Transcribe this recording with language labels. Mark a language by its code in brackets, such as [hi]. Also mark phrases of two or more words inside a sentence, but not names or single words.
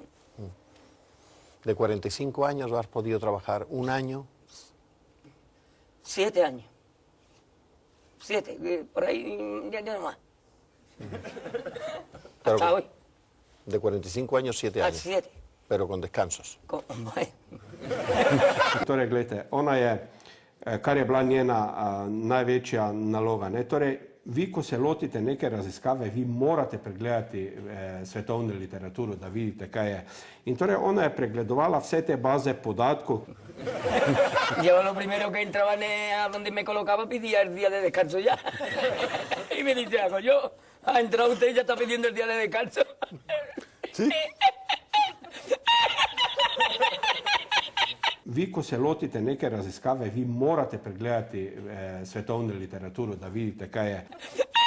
[es] ¿De 45 años has podido trabajar un año? 7 años. 7, por ahí ya no más. Pero- Hasta hoy, De 45 años, 7 a años, 7. pero con descansos. [sl] Torej, gledajte, ona je, kar je bila njena največja naloga. Ne? Torej, vi, ko se lotite neke raziskave, vi morate pregledati svetovno literaturo, da vidite, kaj je. In torej, ona je pregledovala vse te baze podatkov. [es] Yo lo primero que entraba a donde me colocaba pedía el día de descanso ya. Y me dice, hago yo, ha entrado usted y ya está pidiendo el día de descanso. ¿Sí? [sl] Vi, ko se lotite neke raziskave, vi morate pregledati svetovno literaturo, da vidite, kaj je.